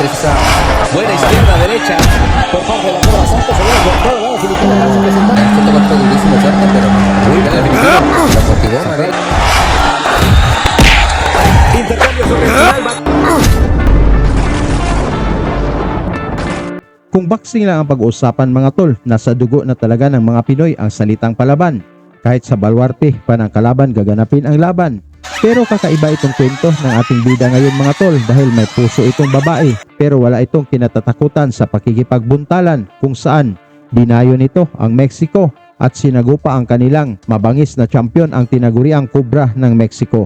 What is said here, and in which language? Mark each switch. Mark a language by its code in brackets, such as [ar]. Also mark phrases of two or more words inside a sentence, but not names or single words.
[es] esa buena izquierda-derecha por parte de la Cobra Santos. Se viene con todo, ¿no? Filipino para su presentar. Este golpe durísimo fuerte, pero muy bien el Filipino. La motivó, Manuel. Intercambio sobre el final. [tl] Kung boxing lang ang pag-uusapan mga tol, nasa dugo na talaga ng mga Pinoy ang salitang palaban. Kahit sa balwarte pa ng kalaban gaganapin ang laban. Pero kakaiba itong kwento ng ating bida ngayon mga tol dahil may puso itong babae pero wala itong kinatatakutan sa pakikipagbuntalan kung saan dinayo nito ang Mexico at sinagupa ang kanilang mabangis na champion ang tinaguriang Cobra ng Mexico.